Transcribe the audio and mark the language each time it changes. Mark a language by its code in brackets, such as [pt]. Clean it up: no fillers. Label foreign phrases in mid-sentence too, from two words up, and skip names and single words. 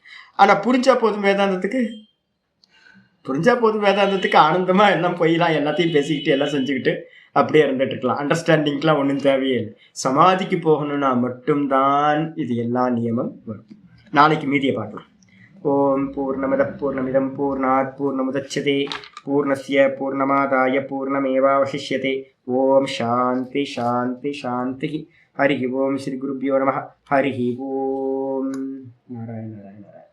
[ta] ஆனால் புரிஞ்சா போதும் வேதாந்தத்துக்கு ஆனந்தமாக எல்லாம் போயிடலாம், எல்லாத்தையும் பேசிக்கிட்டு எல்லாம் செஞ்சுக்கிட்டு அப்படியே இருந்துட்டு இருக்கலாம். அண்டர்ஸ்டாண்டிங்லாம் ஒன்றும் தேவையே இல்லை. சமாதிக்கு போகணும்னா மட்டும்தான் இது எல்லா நியமம் வரும். நாளைக்கு மீதியை பார்க்கலாம். [sa] ॐ पूर्णमदः पूर्णमिदं पूर्णात् पूर्णमुदच्यते पूर्णस्य पूर्णमादाय पूर्णमेवावशिष्यते. ॐ शान्तिः शान्तिः शान्तिः। हरिः ॐ श्री गुरुभ्यो नमः. हरि ॐ। नारायण नारायण.